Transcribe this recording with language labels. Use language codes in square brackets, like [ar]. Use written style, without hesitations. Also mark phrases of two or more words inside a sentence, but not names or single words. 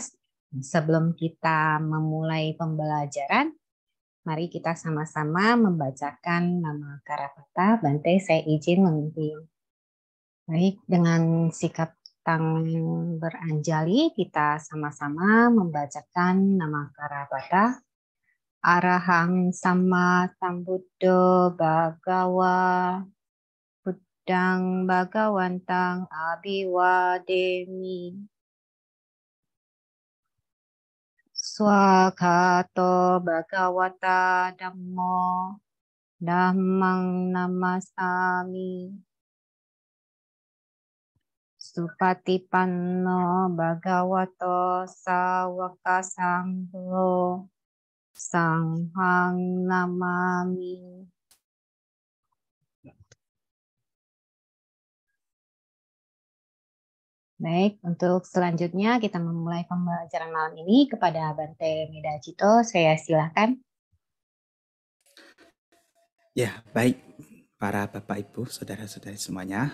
[id] Sebelum kita memulai pembelajaran, mari kita sama-sama membacakan nama Karapata. Bante, saya izin memimpin. Baik, dengan sikap tangan beranjali, kita sama-sama membacakan nama Karapata. [pi] Arahang Sama Sambuddho Bhagawa Buddhang Bhagawantang Abhiwademi. Swakato Bhagawata Dhammo Dhammang Namasami. Supatipanno Bhagavato Sawaka Sangho Sanghang Namami. [id] Baik, untuk selanjutnya kita memulai pembelajaran malam ini kepada Bante Medacito. Saya silakan. Ya, baik para Bapak Ibu, Saudara-saudari semuanya.